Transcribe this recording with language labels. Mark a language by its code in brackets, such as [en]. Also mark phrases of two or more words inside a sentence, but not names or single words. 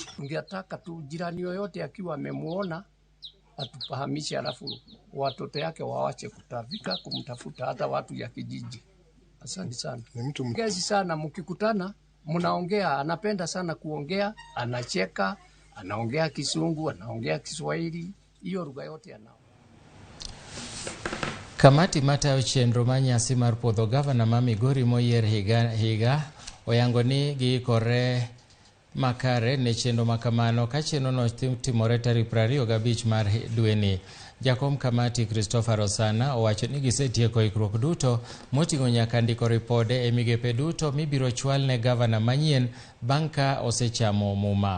[sw] Ungetaka tu jirani yoyote akiwa amemuona atufahamishe, alafu watoto yake waache kutafika kumtafuta, hata watu ya kijiji. Asante sana. Ni mtu mgezi sana, mkikutana mnaongea, anapenda sana kuongea, anacheka, anaongea Kisungu, anaongea Kiswahili, hiyo lugha yote anao. [luo] Kamati matayo chenro manyasi mar puodho gavana ma Migori moyier higa oyango ni giikore makare ne chenro makamano ka chenro no timore tarik 25 mar dweni. Jakom kamati Christopher Osana owacho ni gisetieko ikruok duto moting'o nyaka ndiko ripode e migepe duto mibiro chwal ne gavana manyien bang' ka osechamo muma.